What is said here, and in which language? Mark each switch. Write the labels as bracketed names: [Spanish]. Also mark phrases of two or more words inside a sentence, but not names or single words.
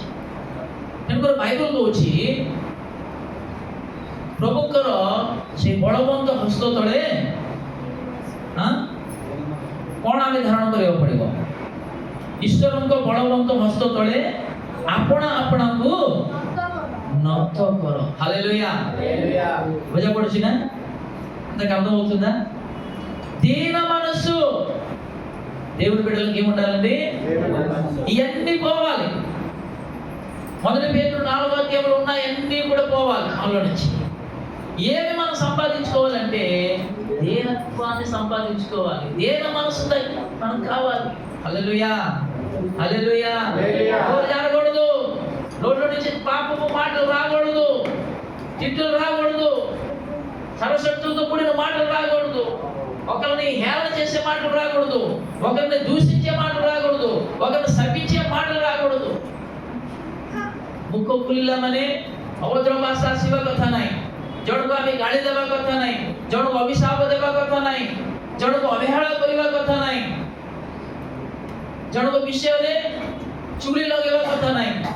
[Odia] ତେଣୁକରି ବାଇବଲ କହୁଛି ପ୍ରଭୁଙ୍କର ସେ ବଳବନ୍ତ ହସ୍ତ ତଳେ କ'ଣ ଆମେ ଧାରଣ କରିବାକୁ ପଡ଼ିବ? ଈଶ୍ୱରଙ୍କ ବଳବନ୍ତ ହସ୍ତ ତଳେ ଆପଣା ଆପଣାକୁ ନତ କର। ହାଲେଲୁୟା। ବୁଝା ପଡୁଛି ନା? [Telugu] అంతకు అర్థమవుతుందా? దీన మనస్సు దేవుడి బిడ్డలకి ఏముండాలండి? ఇవన్నీ పోవాలి. మొదటి పేతురు 4వ అధ్యాయంలో ఉన్న అన్నీ కూడా పోవాలి మనలో నుంచి. ఏమి మనం సంపాదించుకోవాలంటే దేనత్వాన్ని సంపాదించుకోవాలి. దేన మనసు మనకు కావాలి. హల్లెలూయా. హల్లెలూయా. జరగకూడదు. నోట్లో నుంచి పాపపు మాటలు రాకూడదు, తిట్టులు రాకూడదు, సరస్వతులతో కూడిన మాటలు రాకూడదు, ఒకరిని హేళన చేసే మాటలు రాకూడదు, ఒకరిని దూషించే మాటలు రాకూడదు, ఒకరిని శపించే మాటలు రాకూడదు। [Odia] ମୁଖ ଖୋଲିଲା ମାନେ ଅଭଦ୍ର ଭାଷା ଆସିବା କଥା ନାହିଁ, ଜଣକୁ ଆମେ ଗାଳି ଦେବା କଥା ନାହିଁ, ଜଣକୁ ଅଭିଶାପ ଦେବା କଥା ନାହିଁ, ଜଣକୁ ଅବହେଳା କରିବା କଥା ନାହିଁ, ଜଣଙ୍କ ବିଷୟରେ ଚୁଳି ଲଗେଇବା କଥା ନାହିଁ।